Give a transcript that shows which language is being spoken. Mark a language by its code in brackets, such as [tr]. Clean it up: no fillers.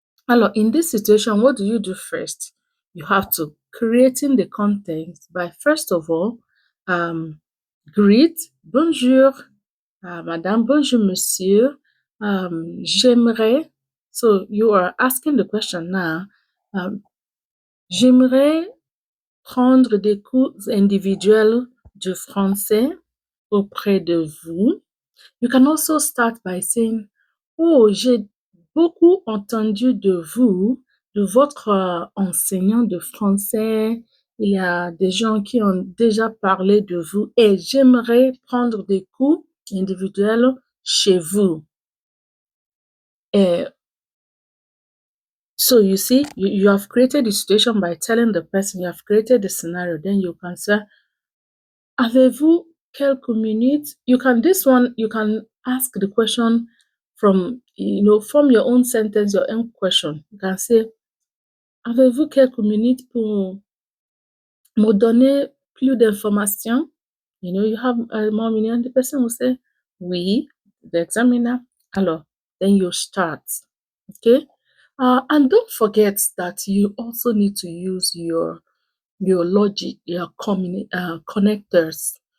[en] Alors, in this situation, what do you do first? You have to creating the content by first of all, greet, [fr] bonjour, madame, bonjour, monsieur, j'aimerais. [en] So you are asking the question now. [fr] J'aimerais prendre des cours individuels de français auprès de vous. [en] You can also start by saying, oh, [fr] j'ai beaucoup entendu de vous, de votre enseignant de français. Il y a des gens qui ont déjà parlé de vous et j'aimerais prendre des cours individuels chez vous. [en] So you see, you have created the situation by telling the person, you have created the scenario, then you can say, [fr] avez-vous quelques minutes? [en] You can ask the question from your own sentence, your own question. You can say, [fr] avez-vous quelques minutes pour me donner plus d'informations? [en] You have more minutes, and the person will say, oui, the examiner. Alors, then you start. Okay? And don't forget that you also need to use your logic, your connectors.